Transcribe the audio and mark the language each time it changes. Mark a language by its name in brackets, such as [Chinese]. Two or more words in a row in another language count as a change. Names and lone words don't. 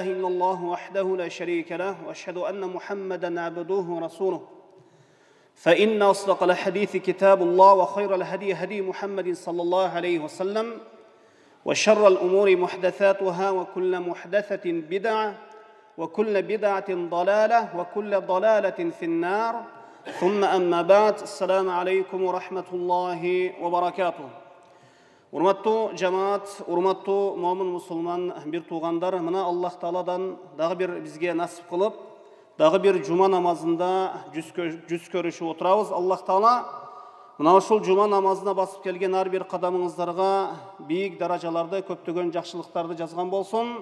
[Arabic] إلا الله وحده لا شريك له وأشهد أن محمدا عبده ورسوله فإن أصدق الحديث كتاب الله وخير الهدي هدي محمد صلى الله عليه وسلم وشر الأمور محدثاتها وكل محدثة بدعة وكل بدعة ضلالة وكل ضلالة في النار ثم أما بعد السلام عليكم ورحمة الله وبركاته. [Kyrgyz] Урматтуу жамаат, урматтуу момун мусулман бир туугандар, мына Аллах Тааладан дагы бир бизге насип кылып, дагы бир жума намазында жүз көрүшүп отурабыз. Аллах Таала мына ушул жума намазына басып келген ар бир кадамыңыздарга бийик даражаларды, көптөгөн жакшылыктарды жазган болсун.